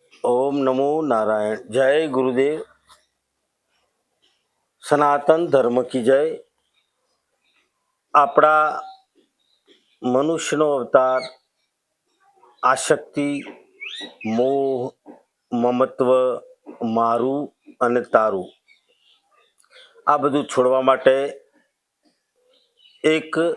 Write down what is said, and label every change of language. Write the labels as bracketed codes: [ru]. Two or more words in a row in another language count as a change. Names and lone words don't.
[hi] ओम नमो नारायण। जय गुरुदेव। सनातन धर्म की जय। [gu] આપણા મનુષ્યનો અવતાર આશક્તિ, મોહ, મમત્વ, મારું અને તારું આ બધું છોડવા માટે એક